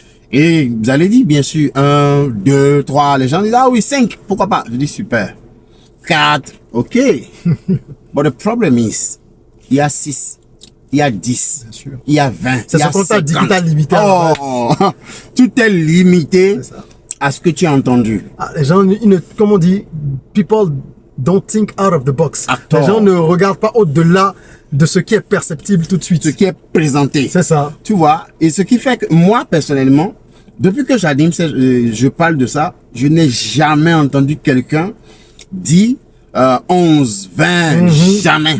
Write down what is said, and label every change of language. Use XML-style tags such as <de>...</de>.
<fr>Et vous allez dire, bien sûr, 1, 2, 3, les gens disent, ah oui, 5, pourquoi pas? Je dis, super. 4, ok.</fr> <en>But the problem is,</en> <fr>il y a 6, il y a 10, il y a 20, c'est ce qu'on t'a dit, tout est limité. Tout est limité à ce que tu as entendu. Les gens, comme on dit,</fr> <en>people don't think out of the box.</en> <fr>Les gens ne regardent pas au-delà de ce qui est perceptible tout de suite. Ce qui est présenté. C'est ça. Tu vois, et ce qui fait que moi, personnellement, depuis que j'anime, je parle de ça, je n'ai jamais entendu quelqu'un dire 11, 20, jamais.</fr>